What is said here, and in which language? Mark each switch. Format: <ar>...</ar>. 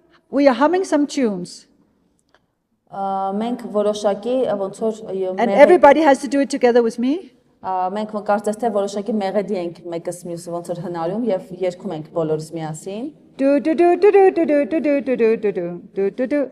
<en>We are humming some tunes.</en> <hy>մենք որոշակի ոնց որ</hy> <en>And everybody has to do it together with me.</en> <hy>մենք կարծես թե որոշակի մեղեդի ենք մեկս մյուսը ոնց որ հնարում եւ երգում ենք բոլորս միասին։ Do do do do do do do do do do do do do do do.</hy>